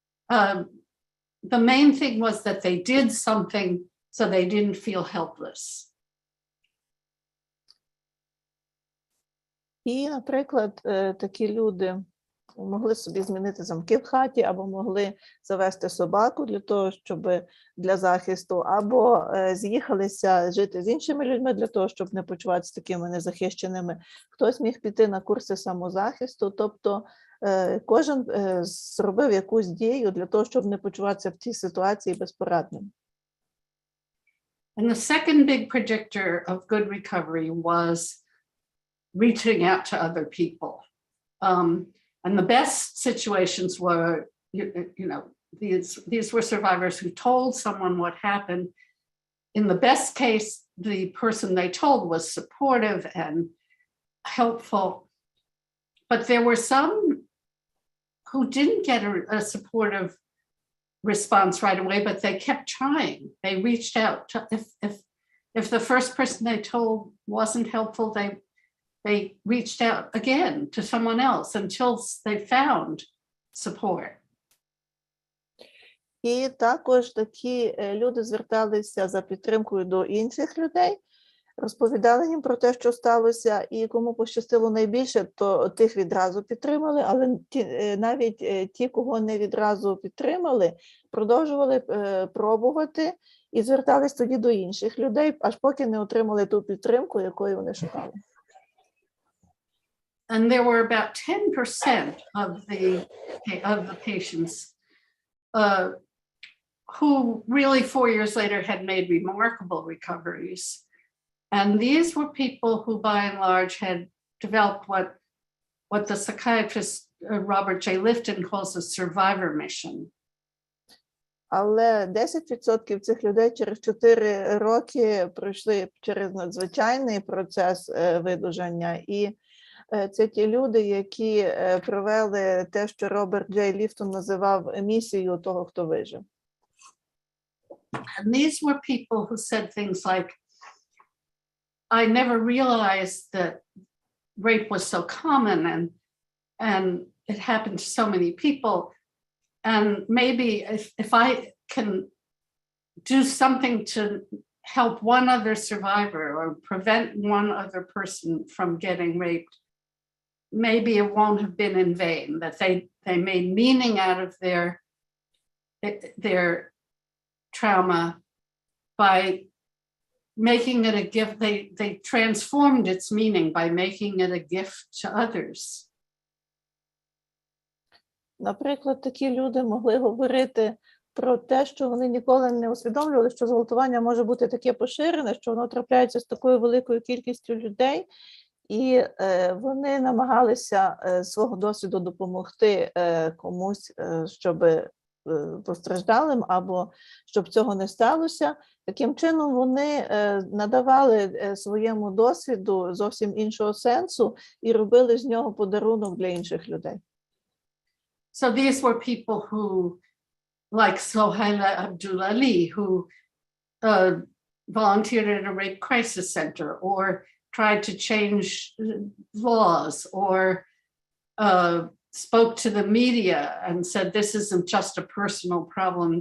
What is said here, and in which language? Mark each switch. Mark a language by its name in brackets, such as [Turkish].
[English] The main thing was that they did something so they didn't feel helpless. [Ukrainian] І, наприклад, такі люди могли собі змінити замки в хаті, або могли завести собаку для того, щоб для захисту, або з'їхалися жити з іншими людьми для того, щоб не почуватися такими незахищеними. Хтось міг піти на курси самозахисту, тобто кожен зробив якусь дію для того, щоб не почуватися в цій ситуації безпорадним. [English] And the second big predictor of good recovery was reaching out to other people. And the best situations were, you know, these were survivors who told someone what happened. In the best case, the person they told was supportive and helpful. But there were some who didn't get a supportive response right away, but they kept trying. They reached out. If the first person they told wasn't helpful, they reached out again to someone else until they found support. [Ukrainian] І також такі люди зверталися за підтримкою до інших людей, розповідали їм про те, що сталося, і кому пощастило найбільше, то тих відразу підтримали, але навіть ті, кого не відразу підтримали, продовжували пробувати і звертались тоді до інших людей, аж поки не отримали ту підтримку, якої вони шукали. [English] And there were about 10% of the patients who really 4 years later had made remarkable recoveries. And these were people who, by and large, had developed what the psychiatrist Robert J. Lifton calls a survivor mission. [Ukrainian] Але 10% цих людей через 4 роки пройшли через надзвичайний процес видужання. І це ті люди, які провели те, що Роберт Джей Ліфтон називав місією того, хто вижив. [English] And these were people who said things like, I never realized that rape was so common and it happened to so many people. And maybe if I can do something to help one other survivor or prevent one other person from getting raped, maybe it won't have been in vain, that they made meaning out of their trauma by making it a gift. They transformed its meaning by making it a gift to others. [Ukrainian] Наприклад, такі люди могли говорити про те, що вони ніколи не усвідомлювали, що зґвалтування може бути таке поширене, що воно трапляється з такою великою кількістю людей, і вони намагалися свого досвіду допомогти комусь, щоб постраждалим, або щоб цього не сталося. Таким чином вони надавали своєму досвіду зовсім іншого сенсу і робили з нього подарунок для інших людей. [English] So these were people who, like Sohaila Abdullahi, who volunteered at a rape crisis center or tried to change laws or spoke to the media and said, this isn't just a personal problem.